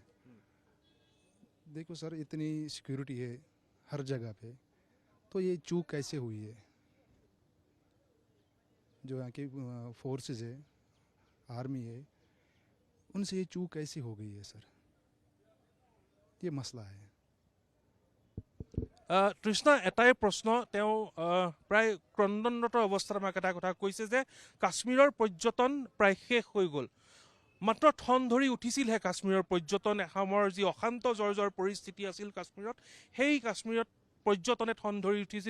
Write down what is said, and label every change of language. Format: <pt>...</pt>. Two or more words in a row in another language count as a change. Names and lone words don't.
<hi>देखो सर, इतनी सिक्योरिटी है हर जगह पे, तो ये चूक कैसे हुई है? जो यहाँ की फोर्सेस है, आर्मी है, उनसे ये चूक कैसी हो गई है सर? ये मसला है।</hi> <as>কৃষ্ণা, এটাই প্ৰশ্ন, তেওঁ প্ৰায় ক্ৰন্দনৰত অৱস্থাত আমাক এটা কথা কৈছে যে কাশ্মীৰৰ পৰ্যটন প্ৰায় শেষ হৈ গ'ল। মাত্ৰ ঠন ধৰি উঠিছিলহে কাশ্মীৰৰ পৰ্যটন। এসময়ৰ যি অশান্ত জৰ্জৰ পৰিস্থিতি আছিল কাশ্মীৰত, সেই কাশ্মীৰত পৰ্যটনে ঠন ধৰি উঠিছিল।</as>